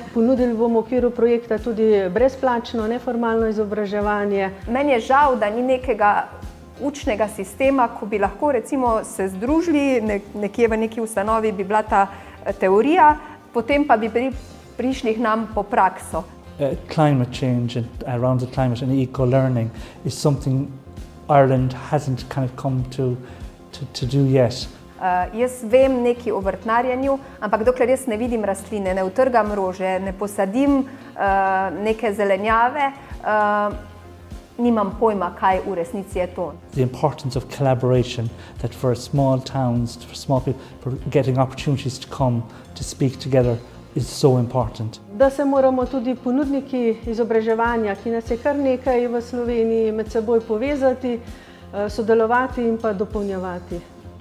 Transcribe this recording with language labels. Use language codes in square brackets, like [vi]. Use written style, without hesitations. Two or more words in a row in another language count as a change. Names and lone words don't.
[sl] Ponudili bomo v okviru projekta tudi brezplačno, neformalno izobraževanje. Meni je žal, da ni nekega učnega sistema, ko bi lahko recimo se združili, nekje v neki ustanovi bi bila ta teorija, potem pa bi prišli k nam po prakso. [en] Climate change and around the climate and eco-learning is something Ireland hasn't kind of come to do yet. [sl] Jaz vem nekaj o vrtnarjenju, ampak dokler jaz ne vidim rastline, ne utrgam rože, ne posadim neke zelenjave, nimam pojma, kaj v resnici je to. [en] The importance of collaboration, that for small towns, for small people, for getting opportunities to come to speak together is so important. [sl] Da se moramo tudi ponudniki izobraževanja, ki nas je kar nekaj v Sloveniji, med seboj povezati, sodelovati in pa dopolnjevati.